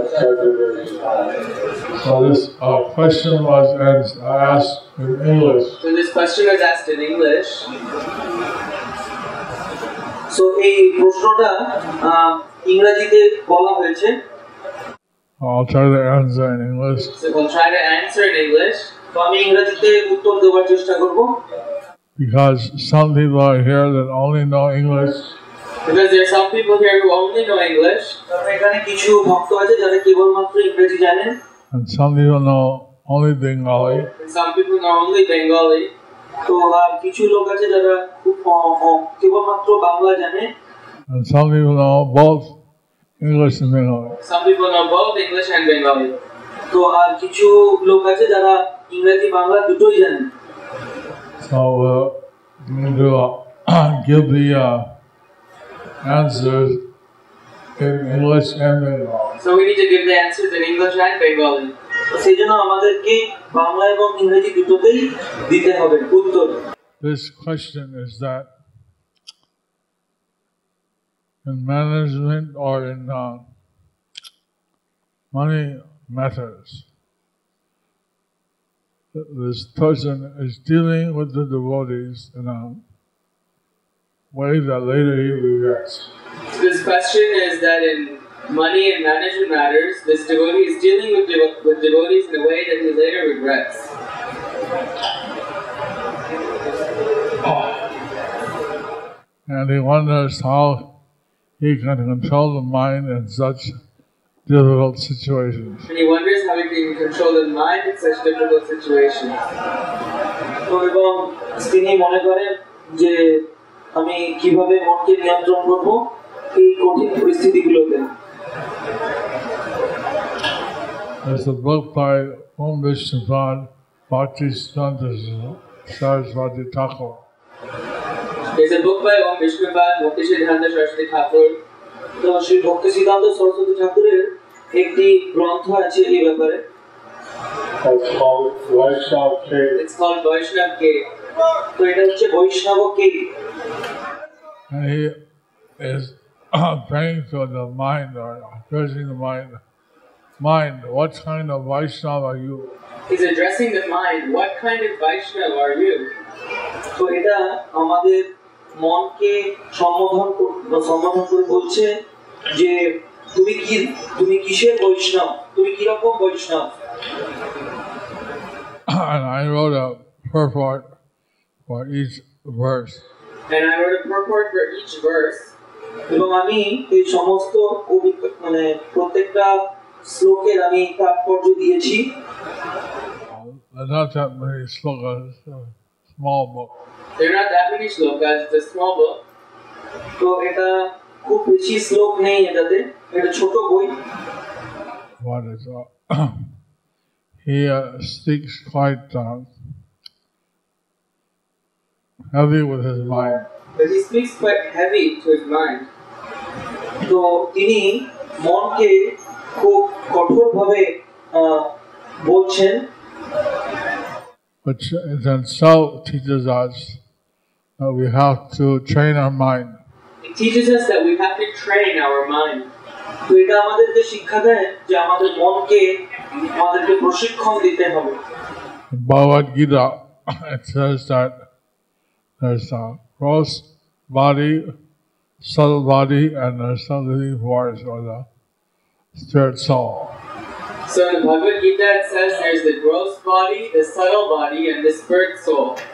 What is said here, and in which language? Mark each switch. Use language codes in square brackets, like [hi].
[en] So this question was asked in English. So this question was asked in English. [bn] So এই প্রশ্নটা ইংরেজিতে বলা হয়েছে। [en] I'll try to answer in English. So we'll try to answer in English. [bn] তো আমি ইংরেজিতে উত্তর দেওয়ার চেষ্টা করব। [en] Because some people are here that only know English. Because there are some people here who only know English. [bn] এখানে কিছু ভক্ত আছে যারা কেবলমাত্র ইংরেজি জানেন। [en] And some people know only Bengali. And some people know only Bengali. [bn] তো আর কিছু লোক আছে যারা কেবলমাত্র বাংলা জানে। [en] And some people know both English and Bengali. Some people know both English and Bengali. [bn] তো আর কিছু লোক আছে যারা ইংরেজি বাংলা দুটোই জানেন। [en] So we need to give the answers in English and Bengali. So we need to give the answers in English and Bengali. [bn] সেজন্য আমাদেরকে বাংলা এবং ইংরেজি দুটোতেই দিতে হবে উত্তর। [en] This question is that in management or in money matters, this person is dealing with the devotees in a way that later he regrets. This question is that in money and management matters, this devotee is dealing with devotees in a way that he later regrets. And he wonders how he can control the mind in such difficult situations. And he wonders how he can control the mind in such difficult situations. [bn] তো এবং তিনি মনে করেন যে আমি কিভাবে মনকে নিয়ন্ত্রণ করব এই কঠিন পরিস্থিতিগুলোতে। [en] There's a book by Om Vishnupad Bhaktisiddhanta Saraswati Thakur. There's a book by Om Vishnupad Bhaktisiddhanta Saraswati Thakur. [bn] তো শ্রী ভক্তিসিদ্ধান্ত সরস্বতী ঠাকুরের একটি গ্রন্থ আছে এই ব্যাপারে। [en] It's called Vaishnav Cave. It's called Vaishnav Cave. [bn] তো এটা হচ্ছে বৈষ্ণব cave. [en] And he is praying for the mind or addressing the mind mind, what kind of Vaishnava are you? He's addressing the mind. What kind of Vaishnava are you? [bn] তো এটা আমাদের মনকে সম্বোধন করে বলছে যে তুমি কিসের বৈষ্ণব, তুমি কি রকম বৈষ্ণব। [en] And I wrote a purport for each verse. And I wrote a purport for each verse. [bn] এবং আমি এই সমস্ত মানে প্রত্যেকটা শ্লোকের আমি তাৎপর্য দিয়েছি। [en] Not that many slokas, small book. There are not that many slokas, it's a small book. [bn] তো এটা খুব বেশি শ্লোক নেই এটাতে, এটা ছোট বই। [en] What is he speaks quite heavy with his mind. But he speaks quite heavy to his mind. [bn] তো তিনি মনকে খুব কঠোরভাবে বলছেন। [en] Which in itself teaches us that we have to train our mind. It teaches us that we have to train our mind. [bn] তো এটা আমাদেরকে শিক্ষা দেয় যে আমাদের মনকে আমাদেরকে প্রশিক্ষণ দিতে হবে। [en] In Bhagavad Gita, it says that there's a gross body, subtle body, and there's the living force or the spirit soul. So in the Bhagavad Gita it says there's the gross body, the subtle body, and the spirit soul.